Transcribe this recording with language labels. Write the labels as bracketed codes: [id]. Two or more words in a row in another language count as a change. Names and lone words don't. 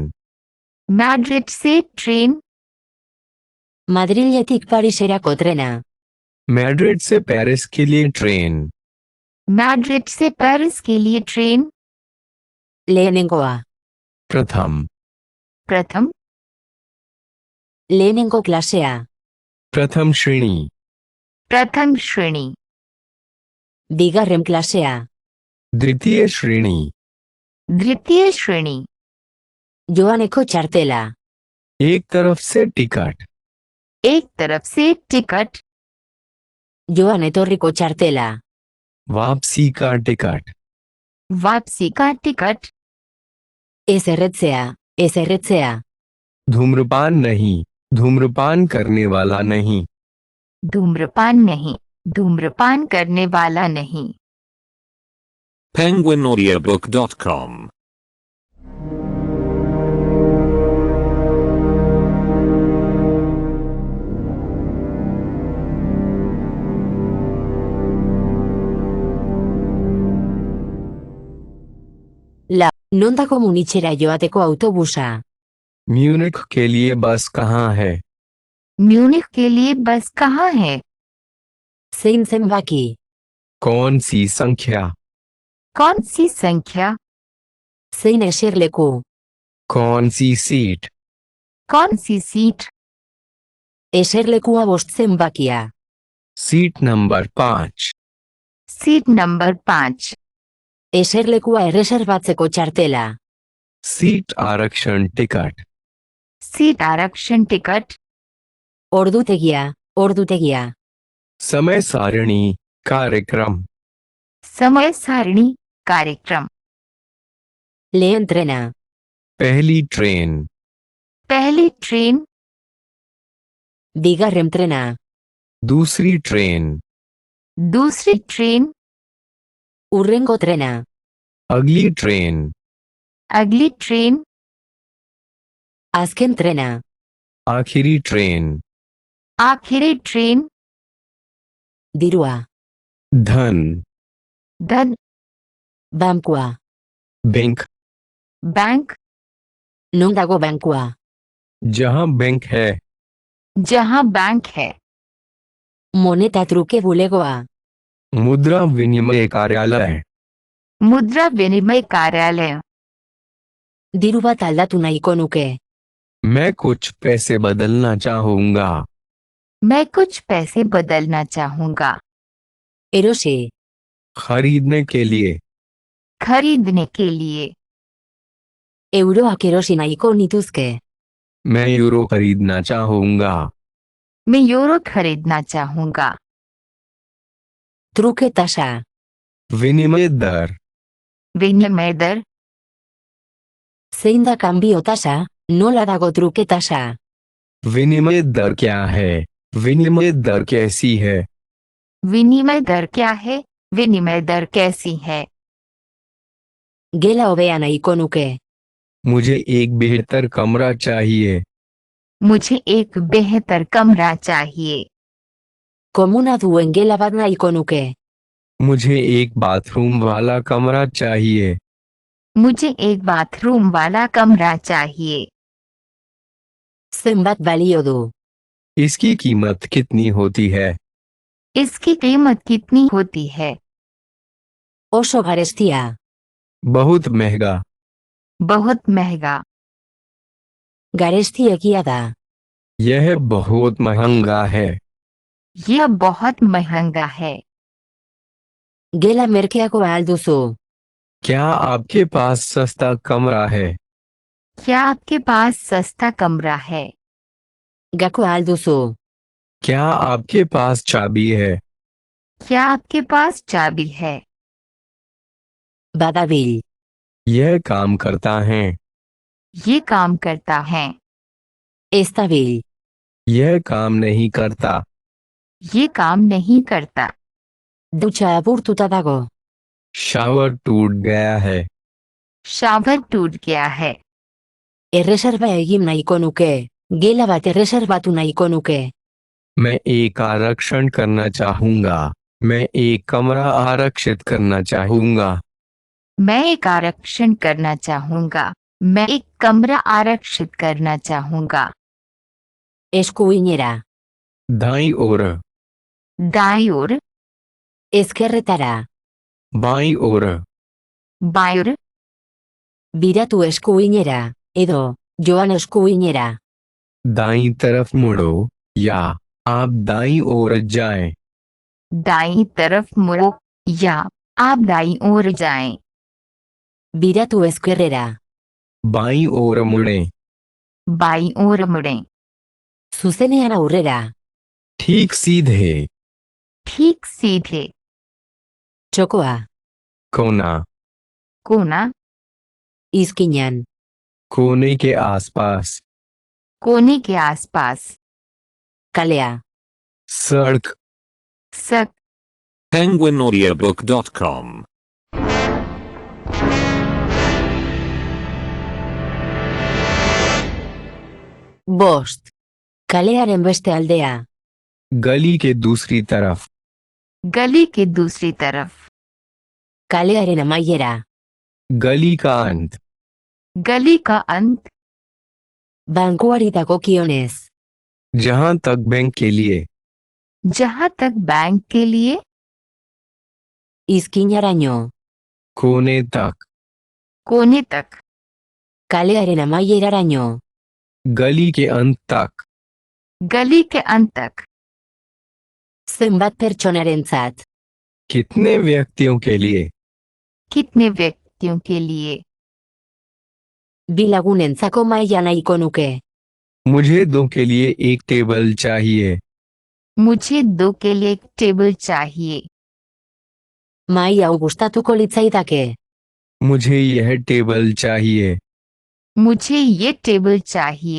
[hi] मैड्रिड से ट्रेन। [eu] Madriletik Pariserako trena. [hi] मैड्रिड से पेरिस के लिए ट्रेन। मैड्रिड से पेरिस के लिए ट्रेन। [eu] Lehenengoa. [hi] प्रथम, प्रथम, [eu] lehenengo klasea, [hi] प्रथम श्रेणी, प्रथम श्रेणी, [eu] bigarren klasea, [hi] द्वितीय श्रेणी, द्वितीय श्रेणी, [eu] joaneko txartela, [hi] एक तरफ से टिकट, एक तरफ से टिकट, [eu] joan etorriko txartela, [hi] वापसी का टिकट, वापसी का टिकट, [eu] ez erretzea, ez erretzea, [hi] धूम्रपान नहीं, धूम्रपान करने वाला नहीं, धूम्रपान नहीं, धूम्रपान करने वाला नहीं। penguinaudiobook.com [eu] non dago Munitzera joateko autobusa, [hi] म्यूनिख के लिए बस कहाँ है? म्यूनिख के लिए बस कहाँ है? [eu] zein zenbaki, [hi] कौन सी संख्या? कौन सी संख्या? [eu] zein eserleku, [hi] कौन सी सीट? कौन सी सीट? [eu] eserlekua 5 zenbakia, [hi] सीट नंबर 5, सीट नंबर 5, [eu] eserlekua erreserbatzeko txartela, [hi] सीट आरक्षण टिकट, सीट आरक्षण टिकट, [eu] ordutegia, ordutegia, [hi] समय सारणी, कार्यक्रम, समय सारणी, कार्यक्रम, [eu] lehen trena, [hi] पहली ट्रेन, पहली ट्रेन, [eu] bigarren trena, [hi] दूसरी ट्रेन, दूसरी ट्रेन, [eu] hurrengo trena, [hi] अगली ट्रेन, अगली ट्रेन, [eu] azken trena, [hi] आखिरी ट्रेन, आखिरी ट्रेन, [eu] dirua, [hi] धन, धन, [eu] bankua, [hi] बैंक, बैंक, [eu] non dago bankua, [hi] जहां बैंक है, जहां बैंक है, [eu] moneta truke bulegoa, [hi] मुद्रा विनिमय कार्यालय, मुद्रा विनिमय कार्यालय, [eu] diru bat aldatu nahiko nuke, [hi] मैं कुछ पैसे बदलना चाहूंगा, मैं कुछ पैसे बदलना चाहूंगा, [eu] erosi, [hi] खरीदने के लिए, खरीदने के लिए, [eu] euroak erosi nahiko nituzke, [hi] मैं यूरो खरीदना चाहूंगा, मैं यूरो खरीदना चाहूंगा, [eu] truke tasa, [hi] विनिमय दर, विनिमय दर, [eu] zein da kanbio tasa, nola dago truke tasa, [hi] विनिमय दर क्या है? विनिमय दर कैसी है? विनिमय दर क्या है? विनिमय दर कैसी है? [eu] gela hobea nahiko nuke, [hi] मुझे एक बेहतर कमरा चाहिए, मुझे एक बेहतर कमरा चाहिए, [eu] komuna duen gela bat nahiko nuke, [hi] मुझे एक बाथरूम वाला कमरा चाहिए, मुझे एक बाथरूम वाला कमरा चाहिए, [eu] zenbat balio du, [hi] इसकी कीमत कितनी होती है? इसकी कीमत कितनी होती है? [eu] oso garestia, [hi] बहुत महंगा, बहुत महंगा, [eu] garesti egia da, [hi] यह बहुत महंगा है, यह बहुत महंगा है, [eu] gela merkeakoa alduzu, [hi] क्या आपके पास सस्ता कमरा है? क्या आपके पास सस्ता कमरा है? [eu] gakoa alduzu, [hi] क्या आपके पास चाबी है? क्या आपके पास चाबी है? [eu] badabil, [hi] यह काम करता है, ये काम करता है, [eu] ez dabil, [hi] यह काम नहीं करता, ये काम नहीं करता, [eu] dutxa apurtuta dago, [hi] शावर टूट गया है, शावर टूट गया है, [eu] erreserba egin nahiko nuke, gela bat erreserbatu nahiko nuke, [hi] मैं एक आरक्षण करना चाहूंगा, मैं एक कमरा आरक्षित करना चाहूंगा, मैं एक आरक्षण करना चाहूंगा, मैं एक कमरा आरक्षित करना चाहूंगा, [eu] eskuinera, [hi] दाईं ओर, दाईं ओर, [eu] ezkerretara, [hi] बाईं ओर, बाईं ओर, [eu] Biratu eskuinera, edo, joan eskuinera. [hi] दाईं तरफ मुड़ो या आप दाईं ओर जाएं। दाईं तरफ मुड़ो या आप दाईं ओर जाएं। [eu] Biratu ezkerrera. [hi] बाईं ओर मुड़ें। बाईं ओर मुड़ें। [eu] Zuzenean aurrera. [hi] ठीक सीधे। ठीक सीधे। [eu] Txokoa. [hi] कोना। कोना। [eu] Izkinan. [hi] कोने के आसपास। कोने के आसपास। [eu] Kalea. [hi] सड़क। सक। penguinaudiobook.com [eu] Bost. Kalearen beste aldea. [hi] गली के दूसरी तरफ। गली के दूसरी तरफ। [eu] Kalearen amaiera. [hi] गली का अंत। गली का अंत। [eu] Bankuari dagokionez. [hi] जहां तक बैंक के लिए। जहां तक बैंक के लिए। [eu] Izkinaraino. [hi] कोने तक। कोने तक। [eu] Kalearen amaieraraino. [hi] गली के अंत तक। गली के अंत तक। [eu] Zenbat pertsonarentzat. [hi] कितने व्यक्तियों के लिए। कितने व्यक्तियों के लिए। [eu] Bi lagunentzako maila nahiko nuke. [hi] मुझे दो के लिए एक टेबल चाहिए। मुझे दो के लिए एक टेबल चाहिए। [eu] Mahai hau gustatuko litzaidake. [hi] मुझे यह टेबल चाहिए। मुझे ये टेबल चाहिए।